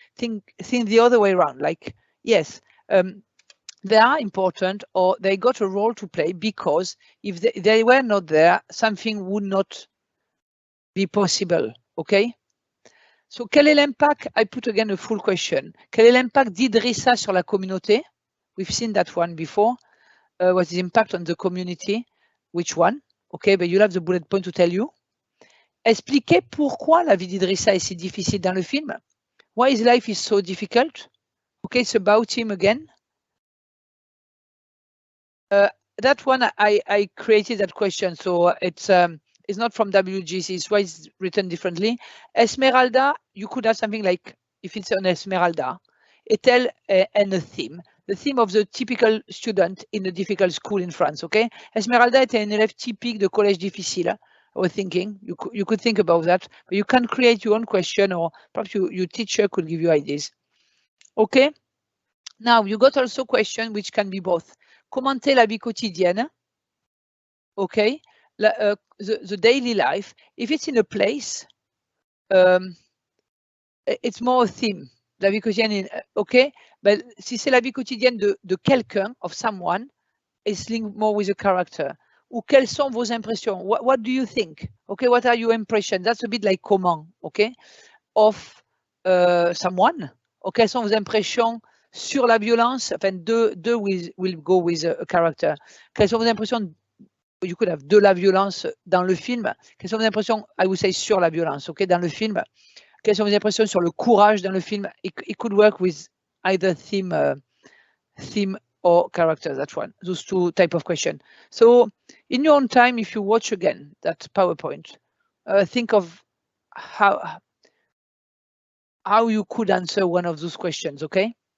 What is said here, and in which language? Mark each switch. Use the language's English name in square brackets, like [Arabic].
[English] Think the other way around. Like, yes, they are important, or they got a role to play, because if they were not there, something would not be possible, okay? So, [French] quel est l'impact? [English] I put again a full question. [French] Quel est l'impact d'Idrissa sur la communauté? [English] We've seen that one before. What's the impact on the community? Which one? Okay, but you'll have the bullet point to tell you. [French] Expliquez pourquoi la vie d'Idrissa est si difficile dans le film. [English] Why his life is so difficult? Okay, it's about him again. That one I created that question, so it's not from WGC, it's why it's written differently. Esmeralda, you could have something like, if it's on Esmeralda, est-elle and a theme, the theme of the typical student in a difficult school in France, okay? [French] Esmeralda était un élève typique de collège difficile. [English] I was thinking, you could think about that, but you can create your own question, or perhaps your teacher could give you ideas. Okay? Now, you got also question which can be both. [French] Commenter la vie quotidienne, [English] okay, the daily life. If it's in a place, it's more a theme. [French] La vie quotidienne, [English] okay, but [French] si c'est la vie quotidienne de quelqu'un, [English] of someone, it's linked more with a character. [French] Ou quelles sont vos impressions? [English] What do you think? Okay, what are your impressions? That's a bit like comment, okay, of someone. [French] Okay, quelles sont vos impressions sur la violence? Enfin, deux [English] will go with a character. [French] Quelles sont vos impressions? [English] You could have [French] de la violence dans le film. Quelles sont vos impressions? [English] I would say [French] sur la violence, okay, dans le film. Quelles sont vos impressions sur le courage dans le film? [English] It could work with either theme or character, that one, those two type of question. So in your own time, if you watch again that PowerPoint, think of how you could answer one of those questions, okay?